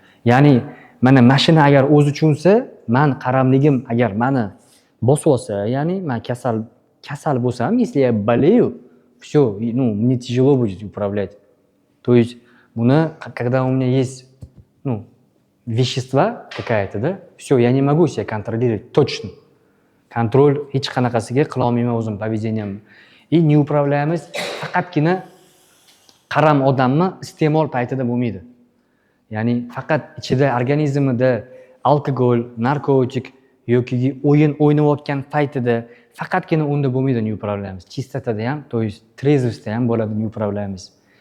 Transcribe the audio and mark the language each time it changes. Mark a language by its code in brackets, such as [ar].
[uz] Ya'ni mana mashina agar o'zi tushunsa, men qaramligim agar meni bosib olsa, ya'ni men kasal bo'lsam, [ru] если я болею, всё, ну, мне тяжело будет управлять. То есть, когда у меня есть, ну, вещества какая-то, да, все, я не могу себя контролировать точно. [uz] Контроль hech qanaqasiga qila olmayman o'zim поведениямni. [ru] И неуправляемость [uz] faqatgina qaram odamni iste'mol paytida bo'lmaydi. Ya'ni faqat ichida organizmida alkogol, narkotik yoki o'yin o'ynayotgan paytida faqatgina unda bo'lmaydi neupravляемость. Chistotada ham, [ru] то есть [uz] трезвостda ham bo'ladi neupravляемость.